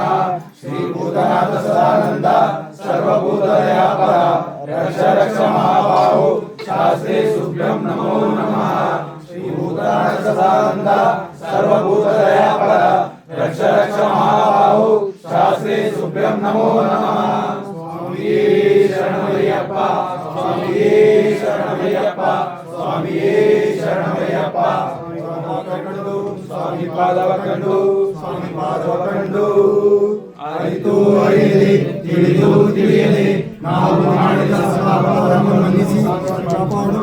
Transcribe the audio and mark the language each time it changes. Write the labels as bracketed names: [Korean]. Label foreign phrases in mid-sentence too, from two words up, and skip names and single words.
[Sanskrit] ಶ್ರೀ ಭೂತನಾಥ ಸದಾನಂದ ಸರ್ವಭೂತದಯಾಪರ ರಕ್ಷರಕ್ಷಮಾಭಾವು ಶಾಸ್ತ್ರೇ ಶುಭ್ಯಂ ನಮೋ ನಮಃ. ಶ್ರೀ ಭೂತನಾಥ ಸದಾನಂದ ಸರ್ವಭೂತದಯಾಪರ ರಕ್ಷರಕ್ಷಮಾಭಾವು ಶಾಸ್ತ್ರೇ ಶುಭ್ಯಂ ನಮೋ ನಮಃ. [Malayalam] സ്വാമിയേ ശരണമയ്യപ്പ. സ്വാമിയേ ശരണമയ്യപ്പ. സ്വാമിയേ ശരണമയ്യപ്പ. [Kannada] ಸ್ವಾಮಿ ಪಾದವ ಕಂಡು ಸ್ವಾಮಿ ಪಾದವ ಕಂಡು ಅರಿತು ಅರಿಯಲಿ ತಿಳಿದು ತಿಳಿಯಲಿ ನಾವು ಮಾಡಿದ ಸದಾಭಾವವನ್ನು ಮನ್ನಿಸಿ ಕಾಪಾಡು.